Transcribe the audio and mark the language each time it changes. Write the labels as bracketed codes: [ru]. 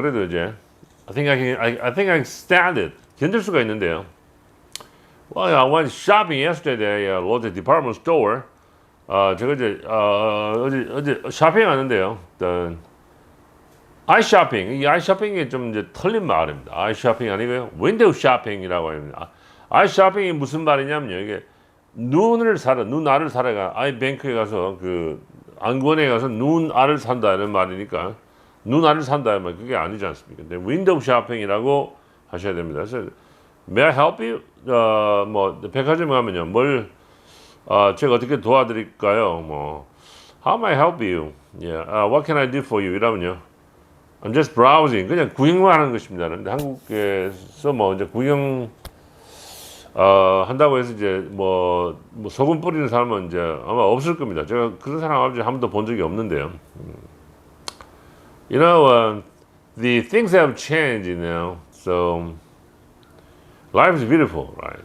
[ko] 그래도 이제 [en] I think I can stand it. [ko] 견딜 수가 있는데요. [en] Well, I went shopping yesterday at Lotte department store. [ko] 제가 이제 어제 쇼핑하는데요. 아이 쇼핑, 이 아이 쇼핑이 좀 이제 틀린 말입니다. 아이 쇼핑 아니고요, 윈도우 쇼핑이라고 합니다. 아이 쇼핑이 무슨 말이냐면요, 이게 눈알을 사러가 아이뱅크에 가서 그 안권에 가서 눈알을 산다 이런 말이니까 눈알을 산다 이 말 그게 아니지 않습니까? 근데 윈도우 쇼핑이라고 하셔야 됩니다. 그래서 [en] May I help you? [ko] 뭐 백화점 가면요, 제가 어떻게 도와드릴까요? [en] How may I help you? Yeah, what can I do for you? [ko] 이러면요, [en] I'm just browsing. [ko] 그냥 구경만 하는 것입니다. 근데 한국에서 이제 구경 한다고 해서 이제 소금 뿌리는 사람은 이제 아마 없을 겁니다. 제가 그런 사람 아직 한 번도 본 적이 없는데요. [en] You know, the things have changed, you know. So life is beautiful, right?